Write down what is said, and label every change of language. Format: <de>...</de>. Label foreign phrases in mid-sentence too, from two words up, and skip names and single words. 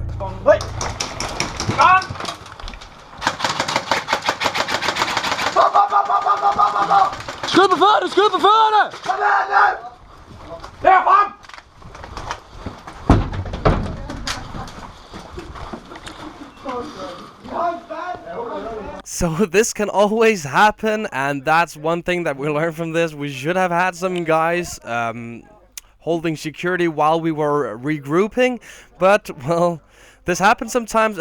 <da>Hey! Kom! Skyd på fødderne! Skyd på fødderne! Derfrem!</da> <en>So this can always happen, and that's one thing that we learned from this. We should have had some guys holding security while we were regrouping, but well, this happens sometimes.</en>